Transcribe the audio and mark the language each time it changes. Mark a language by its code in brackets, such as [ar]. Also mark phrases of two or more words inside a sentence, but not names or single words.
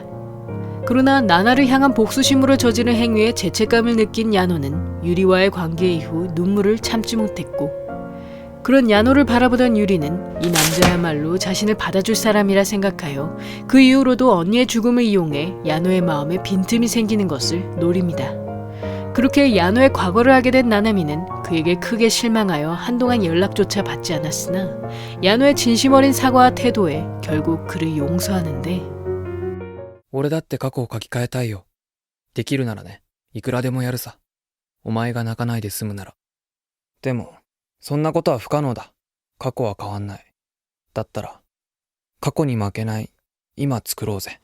[ko] 그러나 나나를 향한 복수심으로 저지른 행위에 죄책감을 느낀 야노는 유리와의 관계 이후 눈물을 참지 못했고, 그런 야노를 바라보던 유리는 이 남자야말로 자신을 받아줄 사람이라 생각하여 그 이후로도 언니의 죽음을 이용해 야노의 마음에 빈틈이 생기는 것을 노립니다. 그렇게 야노의 과거를 알게 된 나나미는 그에게 크게 실망하여 한동안 연락조차 받지 않았으나 야노의 진심 어린 사과와 태도에 결국 그를 용서하는데, [ja] 俺だって過去を書き換えたいよ。できるならね、いくらでもやるさ。お前が泣かないで済むなら。でもそんなことは不可能だ。過去は変わんない。だったら過去に負けない今作ろうぜ。